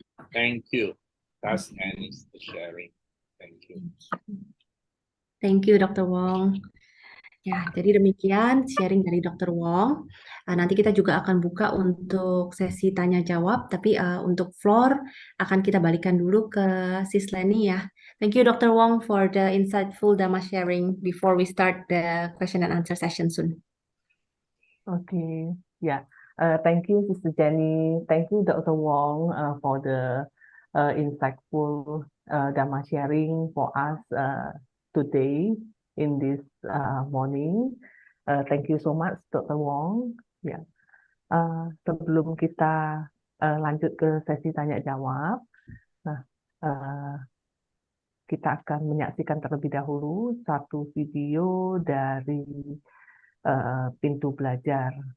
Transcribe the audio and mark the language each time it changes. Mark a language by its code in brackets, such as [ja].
[en] Thank you. That's nice sharing. Thank you. Thank you, Dr. Wong. [id] Ya, jadi demikian sharing dari Dr. Wong. Nanti kita juga akan buka untuk sesi tanya jawab, tapi untuk floor akan kita balikan dulu ke Sis Lenie ya. [en] Thank you, Dr. Wong, for the insightful Dhamma sharing before we start the question and answer session soon. Oke, ya. Thank you, Sister Jenny. Thank you, Dr. Wong, for the insightful Dhamma sharing for us today in this morning. Thank you so much, Dr. Wong. [id] Ya, sebelum kita lanjut ke sesi tanya jawab, nah kita akan menyaksikan terlebih dahulu satu video dari pintu belajar.